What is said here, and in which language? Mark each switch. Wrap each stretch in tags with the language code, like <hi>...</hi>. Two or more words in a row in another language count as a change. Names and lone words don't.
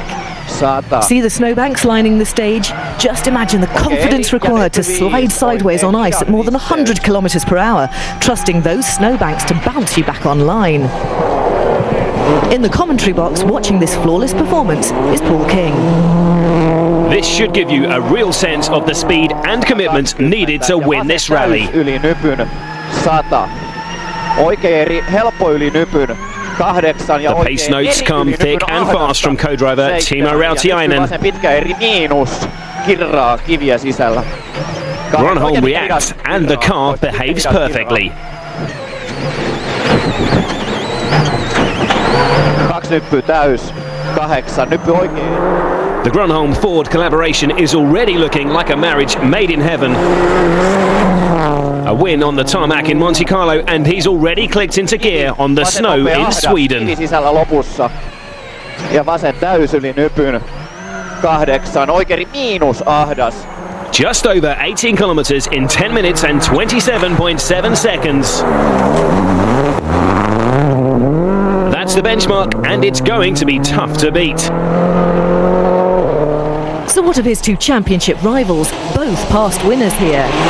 <en>See the snowbanks lining the stage? Just imagine the confidence required to slide sideways on ice at more than 100 kilometres per hour, trusting those snowbanks to bounce you back on line. In the commentary box, watching this flawless performance is Paul King. This should give you a real sense of the speed and commitment needed to win this rally.</en> <fi>Yli nypyn 100. Oikein helppo yli nypyn 8.</fi> <en>The pace notes come thick and fast from co-driver Timo Rautiainen.</en> <fi>Pitkä eri miinus kirraa kiviä sisällä.</fi> <en>Grönholm reacts and the car behaves perfectly.</en> <fi>2 nyppyä täys, 8 nyppy oikein.</fi> <en>The Grönholm Ford collaboration is already looking like a marriage made in heaven. A win on the tarmac in Monte Carlo, and he's already clicked into gear on the snow in Sweden.</en> <fi>Kivi sisällä lopussa. Ja vasen täys yli nypyn 8, oikein miinus ahdas.</fi> <en>Just over 18 kilometers in 10 minutes and 27.7 seconds. That's the benchmark, and it's going to be tough to beat. So what of his two championship rivals, both past winners here?</en>